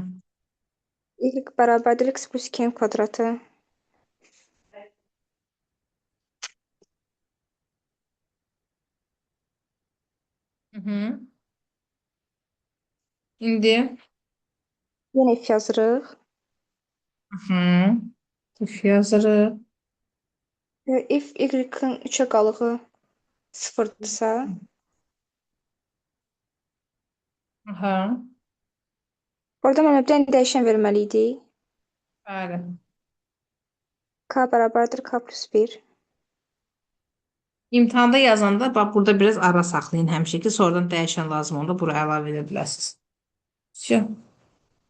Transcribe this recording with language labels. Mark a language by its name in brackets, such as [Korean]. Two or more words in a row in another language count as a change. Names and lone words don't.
[Azerbaijani] Y bərabərdir x plus 2'nin kvadratı. Hı -hı. İndi Yenə if yazırıq. if yazırıq. If y-in 3'ə qalığı 0'dırsa, Aha. orada mənə bir dənə dəyişən verməli idi. Bəli. K bərabərdir k plus 1. İmtahanda yazanda bax burada biraz ara saxlayın həmişə ki, sonradan dəyişən lazım onda bura əlavə edə bilərsiniz.